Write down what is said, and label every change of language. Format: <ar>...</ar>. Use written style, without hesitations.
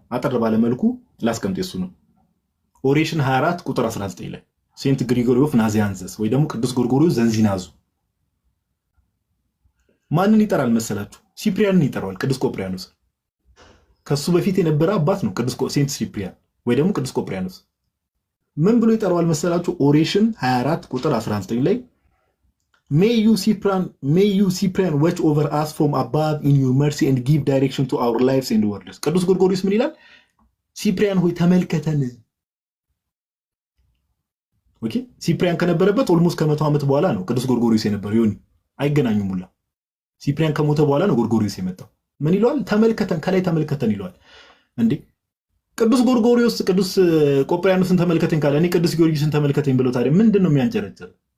<am>አጠር ባለ መልኩ ላስቀምጥ። እሱ ነው ኦሬሽን 24 ቁጥር 19 ላይ ሴንት ግሪጎሪ ኦፍ ናዚያንዘስ ወይ ደግሞ ቅዱስ ጎርጎርዮስ ዘንዚናዙ ማንን ይጠራል መሰላችሁ? ሲፕሪያንን ይጠራዋል። ቅዱስ ቆጵሪያኖስ ከሱ በፊት የነበረ አባት ነው። ቅዱስ ሴንት ሲፕሪያን ወይ ደግሞ ቅዱስ ቆጵሪያኖስ ምን ብሎ ይጠራዋል መሰላችሁ? ኦሬሽን 24 ቁጥር 19 ላይ</am> <en>May you Cyprian watch over us from above in your mercy and give direction to our lives and worlds.</en> <am>ቅዱስ ጎርጎርዮስ ምን ይላል? ሲፕሪያን ሆይ ተመልከተን። ኦኬ ሲፕሪያን ከነበረበት ኦልሞስት ከ100 ዓመት በኋላ ነው ቅዱስ ጎርጎርዮስ የነበረው። ዮኒ አይገናኙም ሁላ። ሲፕሪያን ከሞተ በኋላ ነው ጎርጎርዮስ የመጣው። ምን ይለዋል? ተመልከተን፣ ከላይ ተመልከተን ይለዋል። እንዴ ቅዱስ ጎርጎርዮስ ቅዱስ ቆጵርያኖስን ተመልከተኝ ካለ እኔ ቅዱስ ጊዮርጊስን ተመልከተኝ ብሎ ታዲያ ምንድን ነው የሚያንጨረጭር?</am>